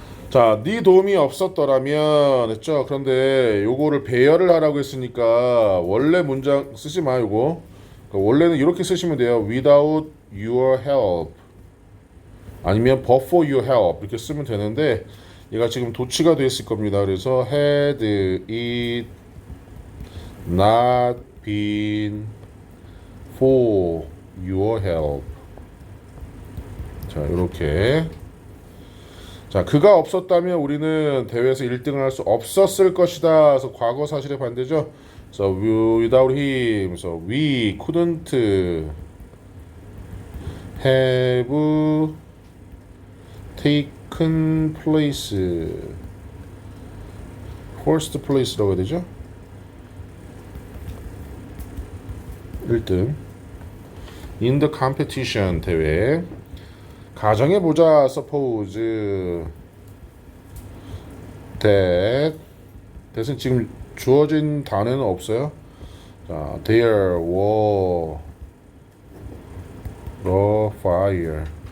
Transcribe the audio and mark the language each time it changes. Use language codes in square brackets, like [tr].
[ko] 자, 네 도움이 없었더라면 했죠. 그런데 요거를 배열을 하라고 했으니까 원래 문장 쓰지 마. 요거 그러니까 원래는 이렇게 쓰시면 돼요. [en] without your help [ko] 아니면 [en] but for your help [ko] 이렇게 쓰면 되는데 얘가 지금 도치가 돼 있을 겁니다. 그래서 [en] had it not been for your help. [ko] 자, 이렇게. 자, 그가 없었다면 우리는 대회에서 1등을 할 수 없었을 것이다. 그래서 과거 사실의 반대죠. [en] So without him, so we couldn't have taken place. first place [ko] 라고 해야 되죠? 1등. [en] in the competition 대회. [ko] 가정해보자. suppose that은 지금 주어진 단어는 없어요. [en] 자, there were a fire.